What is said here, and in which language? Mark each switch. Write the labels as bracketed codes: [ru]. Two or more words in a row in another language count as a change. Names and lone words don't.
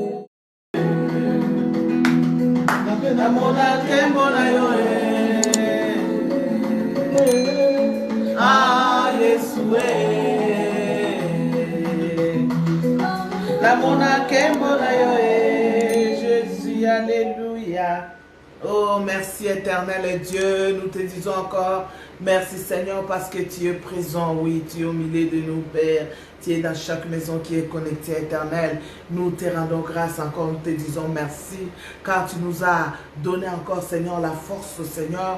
[en] Ah, yes, way. [ln] La mona kemona yo, Jésus, alléluia. [fr] Oh, merci éternel Dieu, nous te disons encore merci Seigneur parce que tu es présent, oui, tu es au milieu de nous, Père. Tu es dans chaque maison qui est connectée, éternel. Nous te rendons grâce encore, nous te disons merci, car tu nous as donné encore, Seigneur, la force, Seigneur.